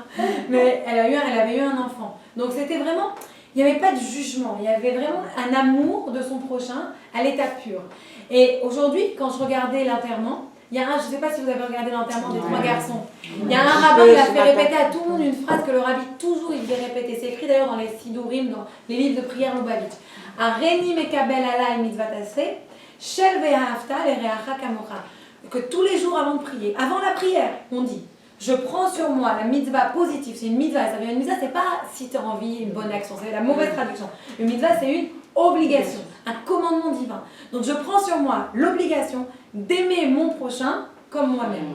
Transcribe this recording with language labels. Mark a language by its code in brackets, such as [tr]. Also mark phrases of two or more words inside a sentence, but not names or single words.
[fr] Mais elle avait eu un enfant. Donc c'était vraiment, il n'y avait pas de jugement, il y avait vraiment un amour de son prochain à l'état pur. Et aujourd'hui, quand je regardais l'enterrement, il y a je ne sais pas si vous avez regardé l'enterrement des 3 garçons, il y a un rabbin qui a fait répéter à tout le monde une phrase que le rabbi toujours il faisait répéter. C'est écrit d'ailleurs dans les Sidurim, dans les livres de prière Lubavitch. [he] הריני מקבל עלי מצות עשה, של ואהבת לרעך כמוך. [fr] Que tous les jours avant de prier, avant la prière, on dit je prends sur moi la mitzvah positive. C'est une mitzvah, ça veut dire une mitzvah, c'est pas si tu as envie, une bonne action, c'est la mauvaise traduction. Une mitzvah, c'est une obligation, un commandement divin. Donc je prends sur moi l'obligation d'aimer mon prochain comme moi-même.